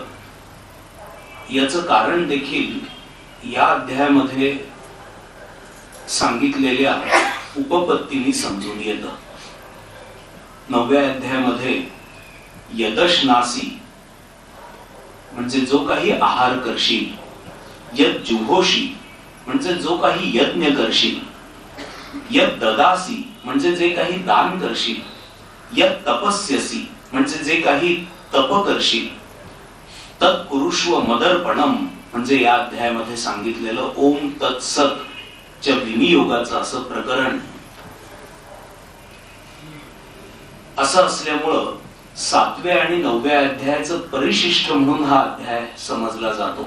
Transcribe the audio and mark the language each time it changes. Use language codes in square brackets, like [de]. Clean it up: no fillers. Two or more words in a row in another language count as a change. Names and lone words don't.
[mr] याचं कारण देखील या अध्यायामध्ये सांगितलेल्या उपपत्तीने समजून येतं. 9व्या अध्यायामध्ये यदश्नासी म्हणजे जो काही आहार करशील, [sa] यत् जुहोषी [mr] म्हणजे जो काही यज्ञ करशील, [sa] यत् ददासी [mr] म्हणजे जे काही दान करशील, [sa] यत् तपस्यसी [mr] म्हणजे जे काही तप करशील, [sa] तत् कुरुष्व मदर्पणम [mr] म्हणजे या अध्यायामध्ये सांगितलेलं [sa] ओम तत्सत [mr] च्या विनियोगाचं असं प्रकरण. असं असल्यामुळं 7व्या आणि 9व्या अध्यायाचं परिशिष्ट म्हणून हा अध्याय समजला जातो.